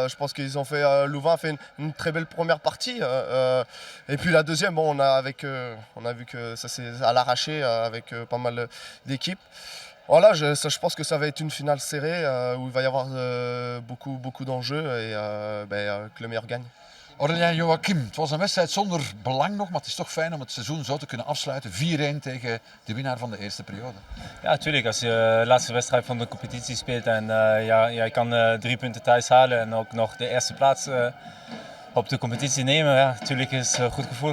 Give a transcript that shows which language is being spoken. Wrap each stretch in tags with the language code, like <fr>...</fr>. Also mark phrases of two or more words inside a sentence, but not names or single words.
<fr>Je pense qu'ils ont fait, Louvain a fait une très belle première partie. Et puis la deuxième, on a vu que ça s'est à l'arraché avec pas mal d'équipes. Voilà, je pense que ça va être une finale serrée où il va y avoir beaucoup d'enjeux et que le meilleur gagne.</fr> <nl>Aurélien Joachim, het was een wedstrijd zonder belang nog, maar het is toch fijn om het seizoen zo te kunnen afsluiten. 4-1 tegen de winnaar van de eerste periode. Ja, natuurlijk. Als je de laatste wedstrijd van de competitie speelt en je kan 3 punten thuis halen en ook nog de eerste plaats op de competitie nemen, ja, natuurlijk is het een goed gevoel.</nl>